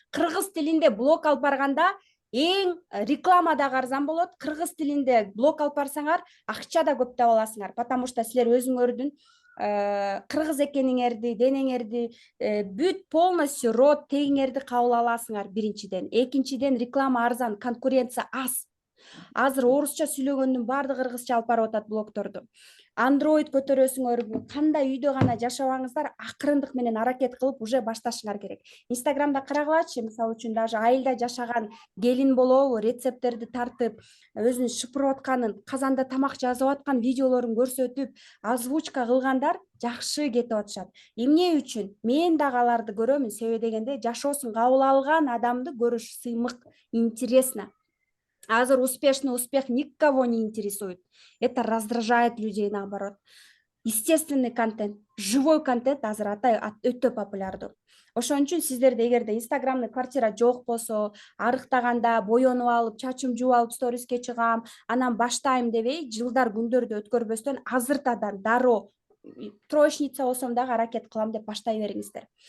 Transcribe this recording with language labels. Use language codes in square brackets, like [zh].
[ky] Кыргыз тилинде блог алып барганда эң реклама дагы арзан болот. Кыргыз тилинде блог алып барсаңар, акча да көп таба аласыңар, [ru] потому что [ky] силер өзүңөрдүн кыргыз экениңерди, денеңерди, бүт [ru] полностью [ky] род тегиңерди кабыл аласыңар биринчиден. Экинчиден, реклама арзан, конкуренция аз. Азыр орусча сүйлөгөндүн баардыгы кыргызча алып барып атат блогторду. Android көтөрөсүңөрбү, кандай үйдө гана жашабаңыздар, акырындык менен аракет кылып [ru] уже [ky] башташыңар керек. Инстаграмда карагылачы, мисалы үчүн [ru] даже [ky] айылда жашаган келин болобу, рецепттерди тартып, өзүнүн шыпырып атканын, казанда тамак жазып аткан видеолорун көрсөтүп, озвучка кылгандар жакшы кетип атышат. Эмне үчүн? Мен дагы аларды көрөмүн, себеби дегенде жашоосун кабыл алган адамды көрүш сыймык, [ru] интересно. [ky] Азыр [ru] успешный успех никого не интересует. Это раздражает людей, наоборот. Естественный контент, живой контент [ky] азыр өтө популярдуу. Ошон үчүн сиздерде эгерде инстаграмный квартира жок болсо, арыктаганда боенуп алып, чачым жууп алып сториске чыгам, анан баштайм дебей, жылдар күндөрдү өткөрбөстөн азыртадан дароо троечница болсом дагы аракет кылам деп баштай бериңиздер.